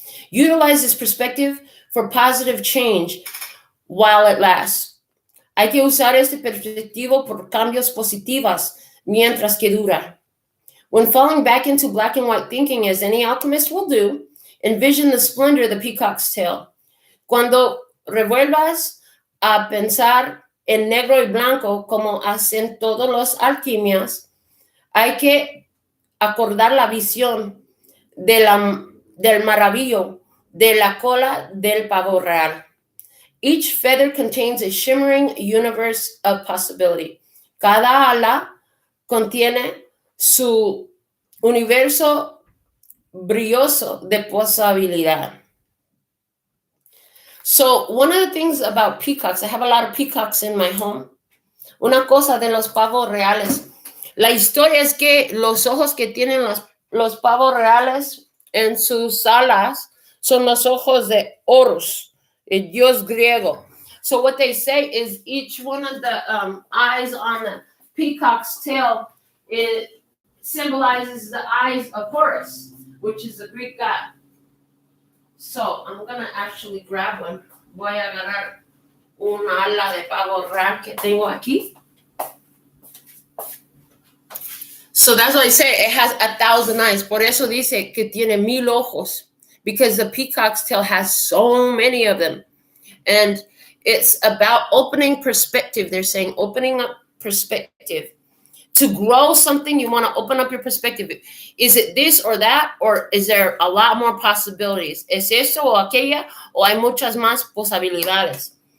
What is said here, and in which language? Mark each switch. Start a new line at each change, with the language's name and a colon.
English: Utilize this perspective for positive change while it lasts.
Spanish: Hay que usar este perspectivo por cambios positivos mientras que dura.
English: When falling back into black and white thinking, as any alchemist will do, envision the splendor of the peacock's tail.
Spanish: Cuando revuelvas a pensar en negro y blanco, como hacen todos los alquimias, hay que acordar la visión del maravillo de la cola del pavo real.
English: Each feather contains a shimmering universe of possibility.
Spanish: Cada ala contiene su universo brilloso de posibilidad.
English: So one of the things about peacocks, I have a lot of peacocks in my home.
Spanish: Una cosa de los pavos reales. La historia es que los ojos que tienen los pavos reales en sus alas son los ojos de Horus, el dios griego.
English: So what they say is each one of the eyes on the peacock's tail, it symbolizes the eyes of Horus, which is the Greek god. So I'm going to actually grab one.
Spanish: Voy a agarrar una ala de pavo real que tengo aquí.
English: So that's why I say it has 1,000 eyes.
Spanish: Por eso dice que tiene 1,000 ojos.
English: Because the peacock's tail has so many of them. And it's about opening perspective. They're saying opening up perspective. To grow something, you want to open up your perspective. Is it this or that? Or is there a lot more possibilities?
Spanish: ¿Es eso o aquella? ¿O hay muchas más posibilidades?